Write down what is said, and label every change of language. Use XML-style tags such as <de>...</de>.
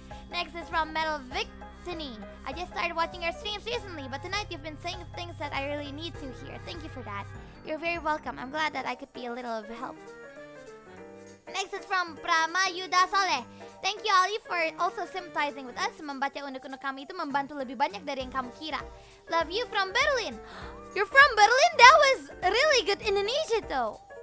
<en>Next is from Metal Victini. I just started watching your streams recently, but tonight you've been saying things that I really need to hear. Thank you for that. You're very welcome. I'm glad that I could be a little of help. Next is from Pramayuda Saleh. Thank you, Ollie, for also sympathizing with us.</en> <id>Membaca unek-unek kami itu membantu lebih banyak dari yang kamu kira.</id> <en>Love you from Berlin. You're from Berlin? That was really good Indonesia, though.</en>